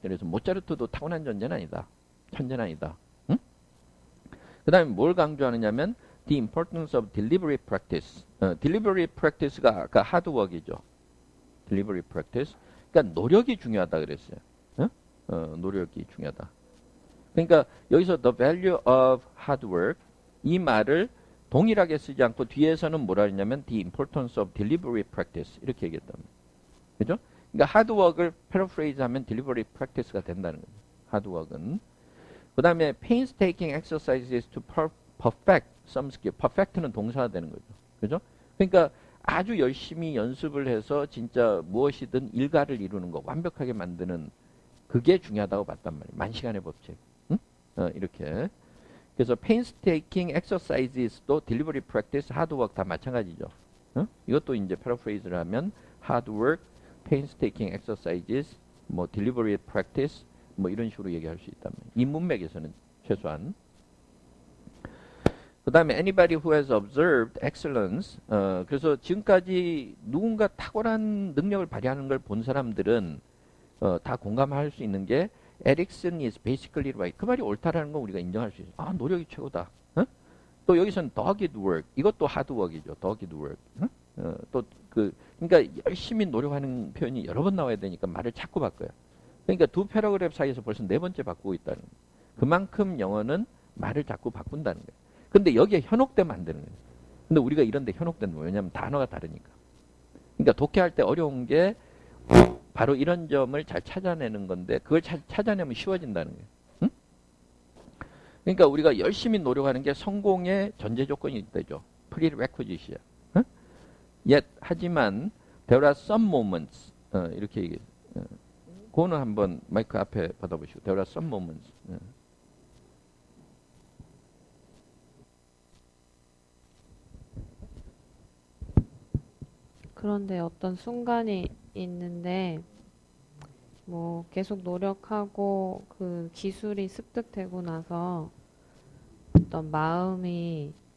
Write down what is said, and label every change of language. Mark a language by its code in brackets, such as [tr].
[ko] 그래서 모차르트도 타고난 존재는 아니다. 천재는 아니다. 응? 그 다음에 뭘 강조하느냐면 [en] the importance of deliberate practice. [ko] deliberate practice가 아까 하드워크이죠. [en] deliberate practice. [ko] 그러니까 노력이 중요하다 그랬어요. 응? 노력이 중요하다. 그러니까 여기서 [en] the value of hard work [ko] 이 말을 동일하게 쓰지 않고 뒤에서는 뭐라 했냐면 [en] the importance of deliberate practice [ko] 이렇게 얘기했단 말이에요. 그죠? 그러니까 하드워크를 패러프레이즈 하면 deliberate practice가 된다는 거죠. 하드워크는. 그 다음에 [en] painstaking exercises to perfect some skill. [ko] perfect는 동사가 되는 거죠. 그죠? 그러니까 아주 열심히 연습을 해서 진짜 무엇이든 일가를 이루는 거 완벽하게 만드는 그게 중요하다고 봤단 말이에요. 만시간의 법칙. 응? 이렇게. [en] 그래서 painstaking exercises도 deliberate practice, hard work [ko] 다 마찬가지죠. 응? 이것도 이제 paraphras를 하면 hard work, painstaking exercises, 뭐 deliberate practice, 뭐 이런 식으로 얘기할 수 있다면 이 문맥에서는 최소한. [en] 그 다음에 anybody who has observed excellence. [ko] 그래서 지금까지 누군가 탁월한 능력을 발휘하는 걸 본 사람들은 다 공감할 수 있는 게 [en] Erickson is basically right. [ko] 그 말이 옳다라는 건 우리가 인정할 수 있어요. 아, 노력이 최고다. 어? 또 여기서는 dogged work. 이것도 hardwork이죠. [en] dogged work. 어? [ko] 그러니까 열심히 노력하는 표현이 여러 번 나와야 되니까 말을 자꾸 바꿔요. 그러니까 두 패러그래프 사이에서 벌써 네 번째 바꾸고 있다는 거예요. 그만큼 영어는 말을 자꾸 바꾼다는 거예요. 근데 여기에 현혹되면 안 되는 거예요. 근데 우리가 이런데 현혹되는 거예요. 왜냐하면 단어가 다르니까. 그러니까 독해할 때 어려운 게 바로 이런 점을 잘 찾아내는 건데 그걸 찾아내면 쉬워진다는 거예요. 응? 그러니까 우리가 열심히 노력하는 게 성공의 전제 조건이 되죠. prerequisite이야. 응? [en] Yet [ko] 하지만 [en] there are some moments [ko] 이렇게 얘기해요. 그거는 한번 마이크 앞에 받아보시고 [en] there are some moments. [ko] 그런데 어떤 순간이 있는데 뭐 계속 노력하고 그 기술이 습득되고 나서 어떤 마음이